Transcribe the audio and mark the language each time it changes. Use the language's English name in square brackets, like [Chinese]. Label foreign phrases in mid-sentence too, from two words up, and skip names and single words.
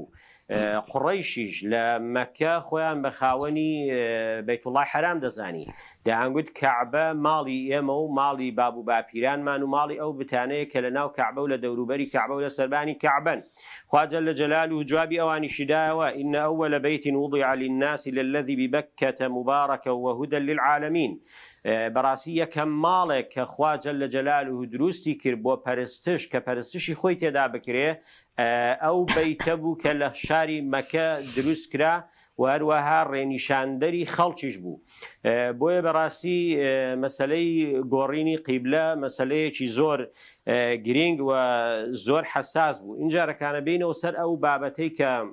[Central Kurdish] قڕەیشیش لە مەککە خۆیان بە خاوەنی بەیت الله حەرام دەزانی دەیانگوت کەعبە ماڵی ئێمە و ماڵی باب و باپیرانمان و ماڵی ئەو بتانەیە کە لە ناو کەعبە و لە دەوروبەری کەعبە و لە سەربانی کەعبەن خوا [Arabic] جەل جەلاله [Central Kurdish] جوابی ئەوانیشی دایەوە إن [Arabic] أول بيت وضع للناس للذي ببكة مباركا وهدى للعالمين [Central Kurdish] بەڕاستی یەکەم ماڵێک کە خوا [Arabic] جەل جەلاله [Central Kurdish] دروستی کرد بۆ پەرستش کە پەرستشی خۆی تێدا بکرێ ئەو بەیتە بوو کە لە شاری مەکە دروست کرا و هەروەها ڕێنیشاندەری خەڵکیش بوو بۆیە بەڕاستی مەسەلەی گۆڕینی قیبلە مەسەلەیەکی زۆر گرنگ و زۆر حەساس بوو اینجارەکانە بینەوە سەر ئەو بابەتەی کە